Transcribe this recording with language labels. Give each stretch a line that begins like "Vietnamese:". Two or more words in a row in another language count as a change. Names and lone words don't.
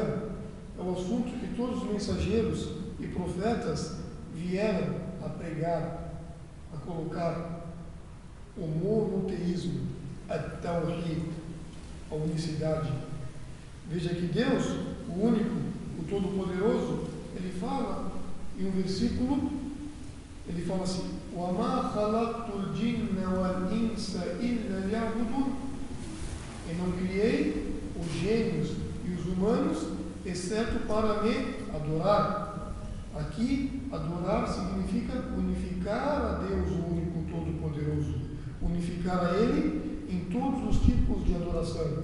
Portuguese: É o assunto que todos os mensageiros e profetas vieram a pregar, a colocar: o monoteísmo, a tawhid, a unicidade. Veja que Deus, o único, o todo-poderoso, ele fala em um versículo, ele fala assim:
Arabic: وَمَا خَلَقْتُ الْجِنَّ وَالْإِنسَ إِلَّا لِيَعْبُدُونِ.
Portuguese: Eu não criei os gênios e os humanos, exceto para me adorar. Aqui, adorar significa unificar a Deus, o único, todo-poderoso. Unificar a Ele em todos os tipos de adoração.